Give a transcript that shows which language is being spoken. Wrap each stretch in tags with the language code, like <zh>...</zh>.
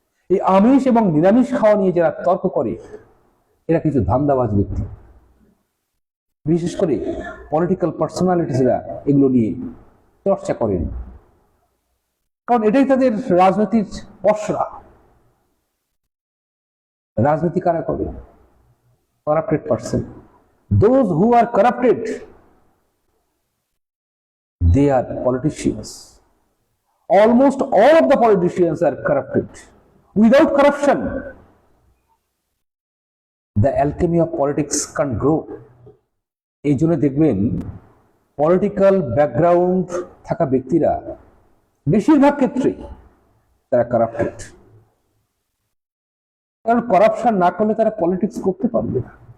<bn>এই আমিষ এবং নিরামিষ খাওয়া নিয়ে যারা তর্ক করে, এরা কিছু ধান্দাবাজ ব্যক্তি। বিশেষ করে পলিটিক্যাল পার্সোনালিটিসরা এগুলো নিয়ে চর্চা করেন, কারণ এটাই তাদের রাজনীতির পসরা। রাজনীতি কারা করে?</bn> <en>corrupted person. Those who are corrupted, they are politicians. Almost all of the politicians are corrupted. Without corruption, the alchemy of politics can't grow.</en> <bn>এই জন্য দেখবেন পলিটিক্যাল ব্যাকগ্রাউন্ড থাকা ব্যক্তিরা বেশিরভাগ ক্ষেত্রেই তারা কারাপ্টেড। কারণ করাপশন না করলে তারা পলিটিক্স করতে পারবে না।</bn>